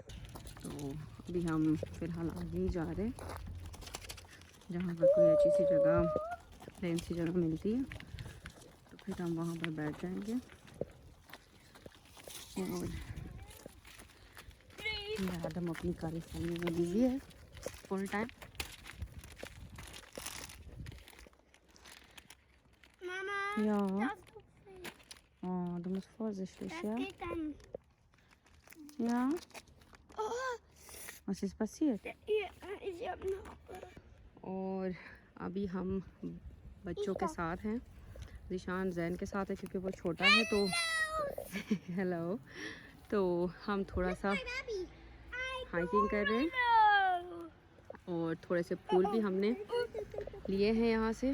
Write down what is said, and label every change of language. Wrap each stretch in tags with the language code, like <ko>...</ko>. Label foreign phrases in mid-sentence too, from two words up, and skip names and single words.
<hi>तो अभी हम फ़िलहाल आगे ही जा रहे हैं, जहाँ पर कोई अच्छी सी जगह प्लेन सी जगह मिलती है तो फिर हम वहाँ पर बैठ जाएंगे। और आदम अपनी कार्यशाला में बिजी है</hi> <en>full time.</en> <de>Ja. Oh, du musst vorsichtig, ja? Ja? Was ist passiert?</de> <hi>और अभी हम बच्चों के साथ हैं। ज़ीशान जैन के साथ है क्योंकि वो छोटा है, तो हेलो, तो हम थोड़ा सा हाइकिंग कर रहे हैं और थोड़े से फूल भी हमने लिए हैं यहाँ से।</hi>